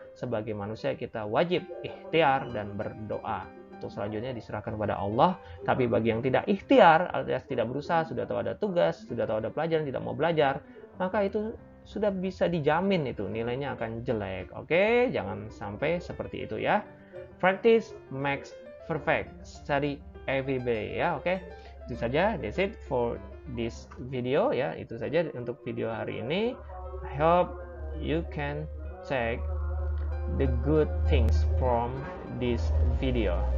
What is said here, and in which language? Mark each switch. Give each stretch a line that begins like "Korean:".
Indonesian: Sebagai manusia kita wajib ikhtiar dan berdoa. Untuk selanjutnya diserahkan kepada Allah. Tapi bagi yang tidak ikhtiar alias tidak berusaha, sudah tahu ada tugas, sudah tahu ada pelajaran, tidak mau belajar, maka itu sudah bisa dijamin itu nilainya akan jelek. Oke, jangan sampai seperti itu ya.
English: Practice makes perfect. Study every day ya. Oke,
Indonesian: itu saja.
English: That's it for this video ya.
Indonesian: Itu saja untuk video hari ini.
English: I hope you can take the good things from this video.